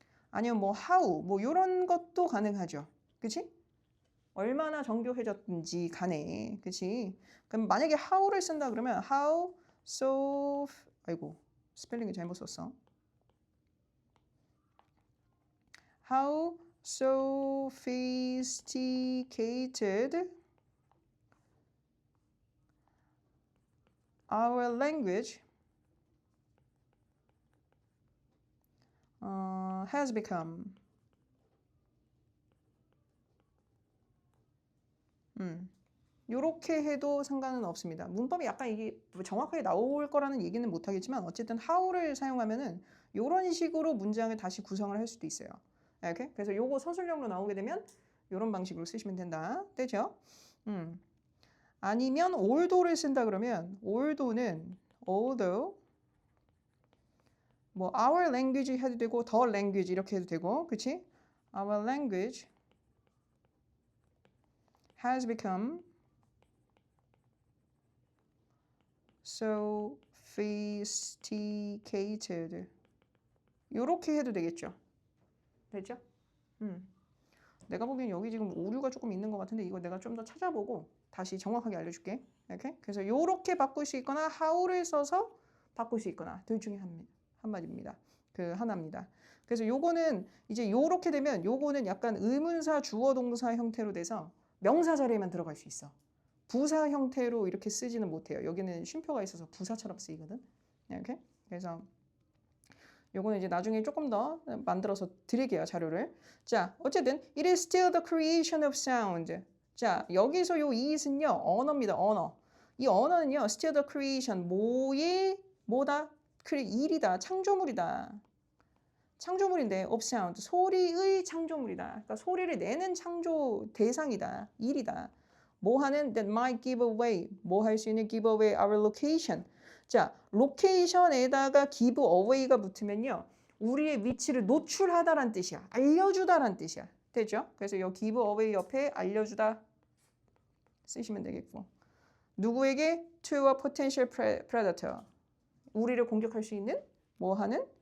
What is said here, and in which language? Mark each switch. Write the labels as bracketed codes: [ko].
[ko] 아니면 뭐 how 뭐 요런 것도 가능하죠. 그치? 얼마나 정교해졌든지 간에. 그치? 그럼 만약에 how를 쓴다 그러면 how so 아이고 스펠링을 잘못 썼어. [en] How sophisticated our language has become. [ko] 요렇게 해도 상관은 없습니다. 문법이 약간 이게 정확하게 나올 거라는 얘기는 못하겠지만 어쨌든 how를 사용하면은 요런 식으로 문장을 다시 구성을 할 수도 있어요. 이렇게. 그래서 요거 서술형으로 나오게 되면 요런 방식으로 쓰시면 된다. 되죠? 아니면 oldo를 쓴다 그러면 oldo는 although 뭐 our language 해도 되고 the language 이렇게 해도 되고, 그치? [en] Our language has become sophisticated. [ko] 요렇게 해도 되겠죠? 됐죠? 내가 보기엔 여기 지금 오류가 조금 있는 것 같은데 이거 내가 좀 더 찾아보고 다시 정확하게 알려줄게. 이렇게. 그래서 요렇게 바꿀 수 있거나 how를 써서 바꿀 수 있거나 둘 중에 한마디입니다. 하나입니다. 그래서 요거는 이제 요렇게 되면 요거는 약간 의문사 주어 동사 형태로 돼서 명사 자리에만 들어갈 수 있어. 부사 형태로 이렇게 쓰지는 못해요. 여기는 쉼표가 있어서 부사처럼 쓰이거든. 이렇게. 그래서 요거는 이제 나중에 조금 더 만들어서 드릴게요, 자료를. 자, 어쨌든 [en] it is still the creation of sound. [ko] 자, 여기서 요 it은요, 언어입니다, 언어. 이 언어는요, [en] still the creation, [ko] 뭐다? 일이다, 창조물이다. 창조물인데 of sound, 소리의 창조물이다. 그러니까 소리를 내는 창조 대상이다, 일이다. 뭐 하는 [en] that might give away, [ko] 뭐 할 수 있는 [en] give away our location. [ko] 자, 로케이션에다가 give away가 붙으면요, 우리의 위치를 노출하다란 뜻이야. 알려주다란 뜻이야. 되죠? 그래서 이 give away 옆에 알려주다 쓰시면 되겠고, 누구에게? [en] To a potential predator. [ko] 우리를 공격할 수 있는 뭐 하는?